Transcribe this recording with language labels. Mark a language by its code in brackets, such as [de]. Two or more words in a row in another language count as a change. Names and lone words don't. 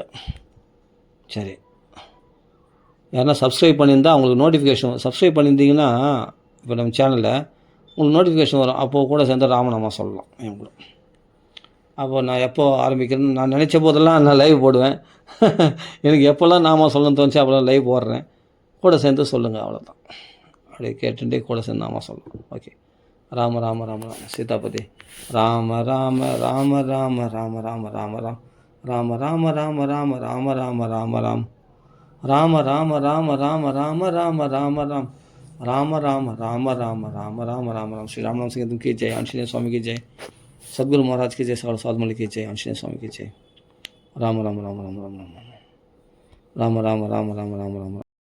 [ta] சரி, யாருன்னா சப்ஸ்கிரைப் பண்ணியிருந்தால் அவங்களுக்கு நோட்டிஃபிகேஷன் சப்ஸ்கிரைப் பண்ணியிருந்தீங்கன்னா இப்போ நம்ம சேனலில் உங்களுக்கு நோட்டிஃபிகேஷன் வரும். அப்போது கூட சேர்ந்து ராமநாமா சொல்லலாம் என் கூட. அப்போது நான் எப்போ ஆரம்பிக்கிறேன்னு நான் நினச்ச போதெல்லாம் நான் லைவ் போடுவேன். எனக்கு எப்போல்லாம் நாம சொல்லணும்னு தோணுச்சு அப்போல்லாம் லைவ் போடுறேன். கூட சேர்ந்து சொல்லுங்கள், அவ்வளோதான். அப்படியே கேட்டுட்டே கூட சேர்ந்து நாம சொல்லலாம். ஓகே. ராம ராம ராம ராம சீதாபதி ராம ராம ராம ராம ராம ராம ராம ராம் ராம ராம ராம ராம ராம ராம ராம ராம் ராம ராம ராம ராம ராம ராம ராம ராம் ராம ராம ராம ராம ராம ராம ராம ராம். [hi] श्री राम सिंह की जय, आंजनेय स्वामी की जय, सदगुरु महाराज की जय, साधु मल की जय, आंजनेय स्वामी की जय. राम राम राम राम राम राम राम राम राम राम राम राम राम राम.